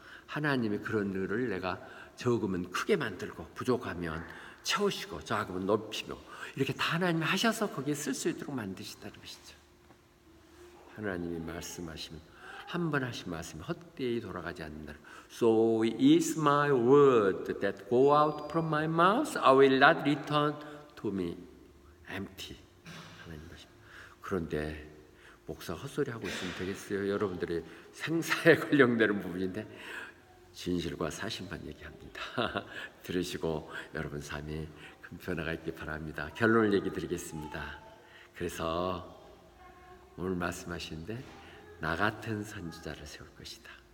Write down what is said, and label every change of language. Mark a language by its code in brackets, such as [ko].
[ko] 하나님이 그런 일을 내가 적으면 크게 만들고 부족하면 채우시고 작으면 높이고 이렇게 다 하나님이 하셔서 거기에 쓸 수 있도록 만드신다는 것이죠. 하나님이 말씀하시면 한 번 하신 말씀이 헛되이 돌아가지 않는다. [en] So is my word that go out from my mouth, I will not return to me empty. [ko] 하나님 말씀. 그런데 목사 헛소리 하고 있으면 되겠어요? 여러분들의 생사에 관련되는 부분인데 진실과 사실만 얘기합니다. 들으시고 여러분 삶에 큰 변화가 있길 바랍니다. 결론을 얘기 드리겠습니다. 그래서 오늘 말씀하시는데 나 같은 선지자를 세울 것이다.